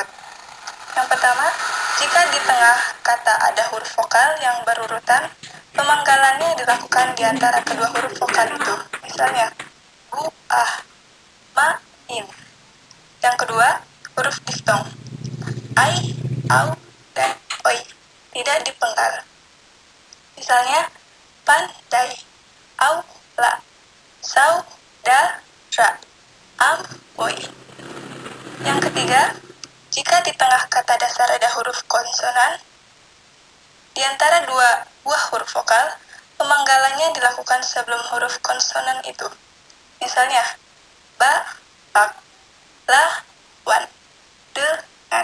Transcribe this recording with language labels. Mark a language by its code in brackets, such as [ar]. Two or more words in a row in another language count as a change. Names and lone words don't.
[id] Yang pertama, jika di tengah kata ada huruf vokal yang berurutan, pemenggalannya dilakukan di antara kedua huruf vokal itu. Misalnya, bu, ah, ma, in. Yang kedua, huruf diftong. Ai, au, dan oi. Tidak dipenggal. Misalnya, pandai, au, la, sau, da, ra, am, oi. Yang ketiga, jika di tengah kata dasar ada huruf konsonan, di antara dua buah huruf vokal, pemenggalannya dilakukan sebelum huruf konsonan itu. Misalnya, ba, bak, la, wan, dengan.